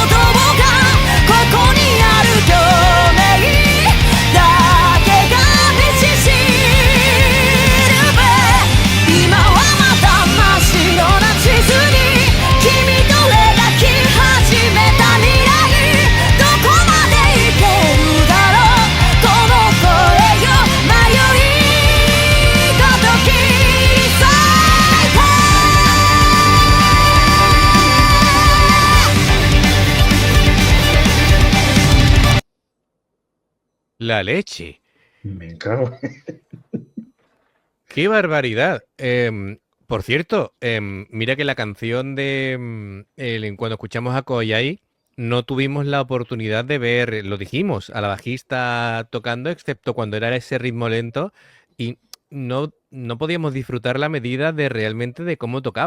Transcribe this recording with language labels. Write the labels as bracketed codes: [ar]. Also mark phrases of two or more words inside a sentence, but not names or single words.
[ja] 葉がここにある共鳴だけが道しるべ今はまだ真っ白な地図に君と描き始めた未来どこまで行けるだろうこの声よ迷いごとき裂いて [es] La leche. Me cago. ¡Qué barbaridad! Por cierto, mira que la canción de cuando escuchamos a Koyai no tuvimos la oportunidad de ver, lo dijimos, a la bajista tocando, excepto cuando era ese ritmo lento, y no podíamos disfrutar la medida de realmente de cómo tocaba.